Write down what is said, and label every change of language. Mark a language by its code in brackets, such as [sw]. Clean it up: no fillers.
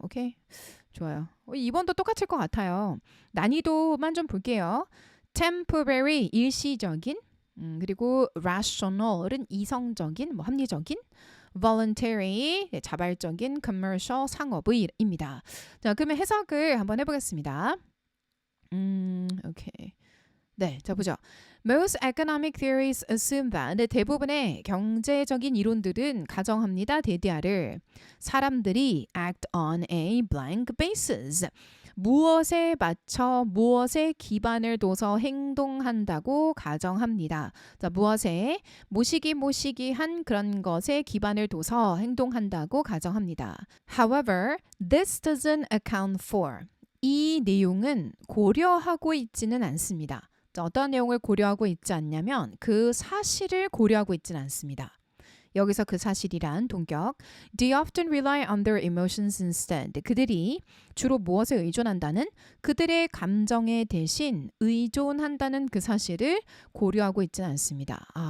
[ko] 오케이? 좋아요. 2번도 똑같을 것 같아요. 난이도만 좀 볼게요. temporary, 일시적인 그리고 rational은 이성적인, 합리적인, voluntary, 자발적인, commercial, 상업의입니다. 자, 그러면 해석을 한번 해보겠습니다. 오케이. 네, 자 보죠. [en] Most economic theories assume that [ko] 대부분의 경제적인 이론들은 가정합니다. 대디아를 사람들이 [en] act on a blank basis. [ko] 무엇에 맞춰 무엇에 기반을 둬서 행동한다고 가정합니다. 자, 무엇에 모시기한 그런 것에 기반을 둬서 행동한다고 가정합니다. [en] However, this doesn't account for. [ko] 이 내용은 고려하고 있지는 않습니다. 자, 어떤 내용을 고려하고 있지 않냐면 그 사실을 고려하고 있지는 않습니다. 여기서 그 사실이란 동격. [en] They often rely on their emotions instead. [ko] 그들이 주로 무엇에 의존한다는 그들의 감정에 대신 의존한다는 그 사실을 고려하고 있지는 않습니다.